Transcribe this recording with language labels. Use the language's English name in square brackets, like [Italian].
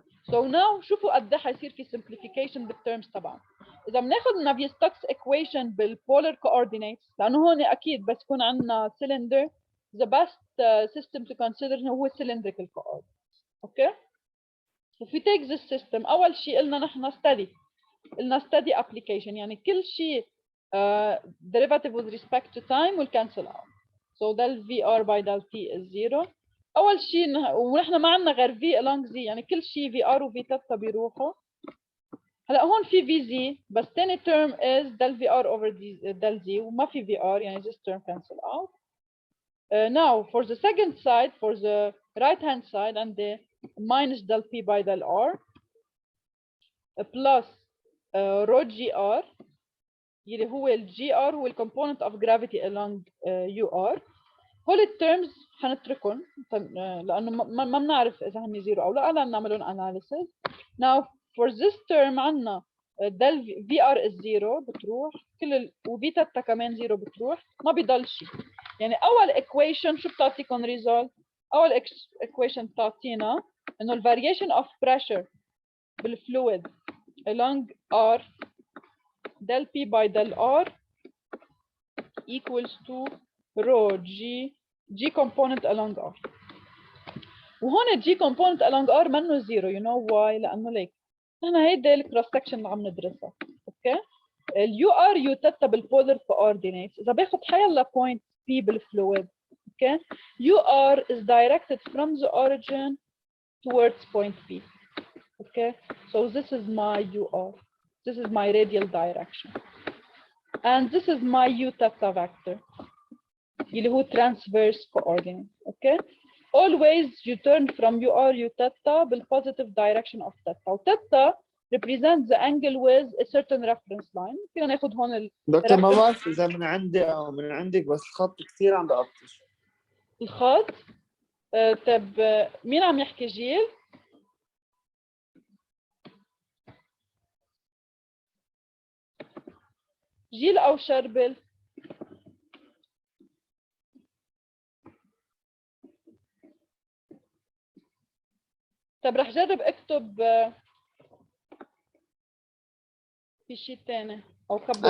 [Arabic] so now شوفوا قد ايه حيصير في simplification بالterms تبعنا. [English] اذا بناخذ Navier-Stokes equation بالpolar coordinates [Arabic] لانه هون اكيد بس يكون عندنا [English] cylinder the best system to consider هو cylindrical coordinates. okay if we take this system [Arabic] اول شيء قلنا نحن قلنا [English] steady application يعني كل شيء derivative with respect to time will cancel out. so del vr by del t is 0. [Arabic] اول شيء ونحن ما عندنا غير v along z يعني كل شيء vr و v theta بيروحوا. [English] هلا هون في vz بس ثاني term is del vr over del z [Arabic] وما في [English] vr يعني this term cancel out. Now for the second side for the right hand side and the minus del p by del r plus rho gr [Arabic] اللي هو ال gr هو ال [English] component of gravity along ur. [Arabic] هول الترمز حنتركهم لانه ما بنعرف اذا هن زيرو او لا نعمل لهم analysis. [English] now for this term [Arabic] عندنا del vr is 0 بتروح كل وبيتا كمان 0 بتروح ما بيضل شيء. يعني اول equation شو بتعطيكم [English] result؟ اول equation بتعطينا انه ال variation of pressure بالفلويد along r del p by del r equals to rho g component along r. [Arabic] وهون g component along r منه 0 [English] you know why؟ [Arabic] لانه ليك نحن هيدي الكروس سكشن اللي عم ندرسها. اوكي اليو ار يو تتا بالبولر coordinates اذا باخذ حيلا point p بالفلويد اوكي يو ار is directed from the origin towards point p. [English] okay so this is my ur, this is my radial direction and this is my u theta vector [Arabic] اللي هو [English] transverse coordinate. okay always you turn from ur u theta [Arabic] بالpositive [English] direction of theta و theta represents the angle with a certain reference line. [Arabic] فينا ناخذ هون دكتور ما بعرف اذا من عندي او من عندك بس الخط كثير عم بقطش. الخط طب مين عم يحكي؟ جيل؟ جيل او شربل؟ طب رح جرب اكتب في شيء ثاني او كبر.